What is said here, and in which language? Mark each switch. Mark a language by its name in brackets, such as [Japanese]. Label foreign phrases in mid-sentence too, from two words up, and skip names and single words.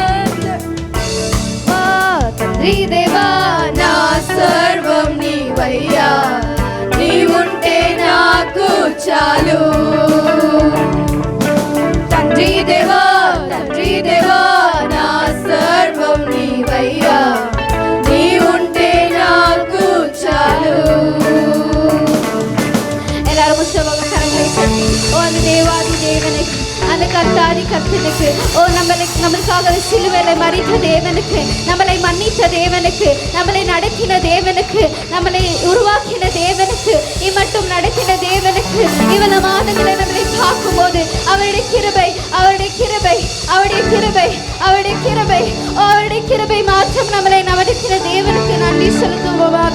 [Telugu] తండ్రి దేవా నా సర్వం నీవయ్యా, నీవుంటే నాకు చాలు. తండ్రి దేవా నా సర్వం నీవయ్యా, నీవుంటే నాకు చాలు. [Tamil] எல்லாரும் உற்சவங்க கரங்களை தட்டி ஓ அந்த தேவாதி தேவனுக்கு, அந்த கர்த்தாதி கர்த்தனுக்கு, ஓ நம்மளுக்காக சிலுவையில மரித்த தேவனுக்கு, நம்மளை மன்னித்த தேவனுக்கு, நம்மளை நடத்தின தேவனுக்கு, நம்மளை உருவாக்கின தேவனுக்கு, இம்மட்டும் நடத்தின தேவனுக்கு, இவ்வளவு மாதங்களை நம்மளை பார்க்கும்போது அவருடைய கிருபை அவருடைய கிருபை அவருடைய கிருபை அவருடைய கிருபை அவருடைய கிருபை மாற்றம் நம்மளை நடத்தின தேவனுக்கு நன்றி செலுத்துவோமாக.